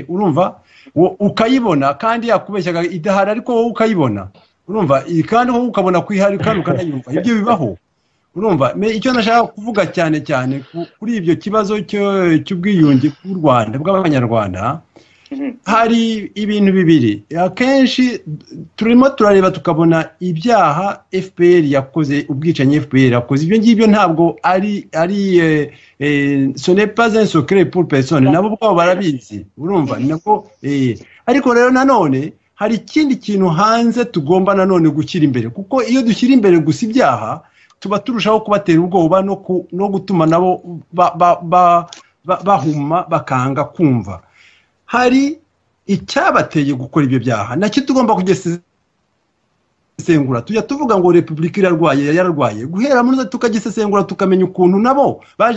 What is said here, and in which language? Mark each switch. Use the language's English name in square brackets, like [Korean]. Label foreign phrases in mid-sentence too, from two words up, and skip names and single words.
[Kinyarwanda] urumva ukayibona kandi yakubeshyaga idahari ariko wowe ukayibona urumva kandi wowe ukabona kwihari kandi ukanayumva ibyo bibaho urumva icyo nashaka kuvuga cyane cyane kuri ibyo kibazo cy'ubwiyunge bw'u Rwanda bw'abanyarwanda hari ibintu bibiri akenshi turimo turareba tukabona ibyaha FPR yakoze ubwicanyi FPR yakoze ibyo ngibyo ntabwo ari [French] ce n'est pas un secret pour personne [Kinyarwanda] nabo bwabo barabizi urumva nako ariko rero nanone hari ikindi kintu hanze tugomba nanone gushyira imbere kuko iyo dushyira imbere gusa ibyaha tuba turushaho kubatera ubwoba no gutuma nabo bahuma bakanga kumva hari icyabateye gukora ibyo byaha nacyo tugomba kugisesengura tujya tuvuga ngo repubulika yararwaye guhera muri tukagisesengura tukamenya ukuntu nabo baje